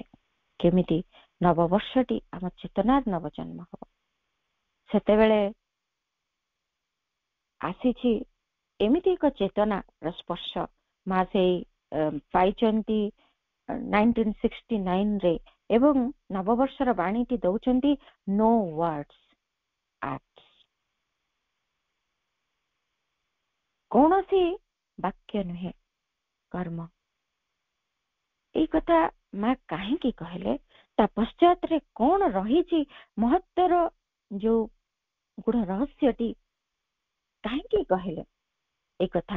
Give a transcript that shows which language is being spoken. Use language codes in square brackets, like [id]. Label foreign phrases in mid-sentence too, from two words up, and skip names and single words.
[or] କେମିତି ନବବର୍ଷଟି ଆମ ଚେତନାର ନବଜନ୍ମ ହବ। ସେତେବେଳେ ଆସିଛି ଏମିତି ଏକ ଚେତନାର ସ୍ପର୍ଶ ମା ସେଇ ପାଇଛନ୍ତି 1969 ଏବଂ ନବବର୍ଷର ବାଣୀଟି ଦଉଛନ୍ତି [en] no words acts. [or] କୌଣସି ବାକ୍ୟ ନୁହେଁ, କର୍ମ। ଏଇ କଥା ମା କାହିଁକି କହିଲେ, ତା ପଶ୍ଚାତରେ କଣ ରହିଛି ମହତ୍ତର ଯୋଉ ଗୁଢ ରହସ୍ୟଟି କାହିଁକି କହିଲେ ଏଇ କଥା?